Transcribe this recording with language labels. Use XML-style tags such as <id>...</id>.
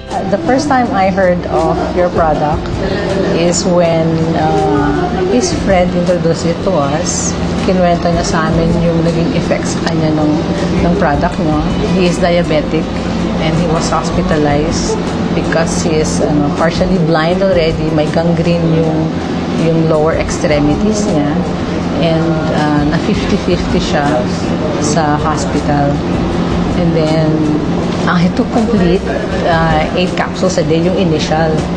<en>The first time I heard of your product is when his friend introduced it to us.</en> <tl>Kinuwento niya sa amin yung naging effects sa kanya ng product nyo.</tl> <en>He is diabetic and he was hospitalized because he is partially blind already.</en> <tl>May gangrene yung lower extremities niya. And na 50-50 siya sa hospital.</tl> <en>And then, he took complete 8 capsules a day, yung initial.</en>